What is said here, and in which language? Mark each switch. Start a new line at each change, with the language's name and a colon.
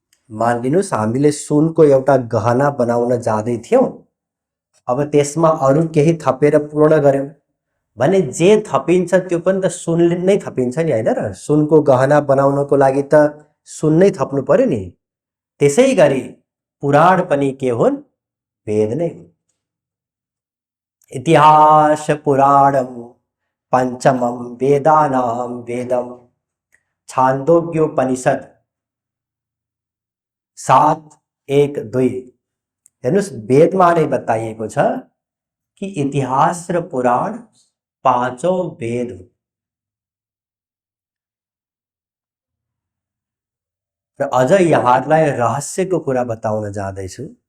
Nepali: मानिलिनुस् हामीले सुनको एउटा गहना बनाउन जाँदै थियौं, अब त्यसमा अरू केही थपेर पूर्ण गर्यौं भने जे थपिन्छ त्यो पनि त सुन नै थपिन्छ नि, हैन र? सुनको गहना बनाउनको लागि त सुन नै थप्नु पर्यो नि। त्यसै गरी पुराण पनि के हुन्? वेद नै हुन्।
Sanskrit: इतिहास पुराणम पंचमम वेदानाम वेदम, छान्दोग्योपनिषद 7:1-2।
Nepali: हेर्नुस्, वेदमा नै बताइएको छ कि इतिहास र पुराण पाँचौं वेद हुन्। र अझ यहाँहरूलाई रहस्यको कुरा बताउन जाँदैछु।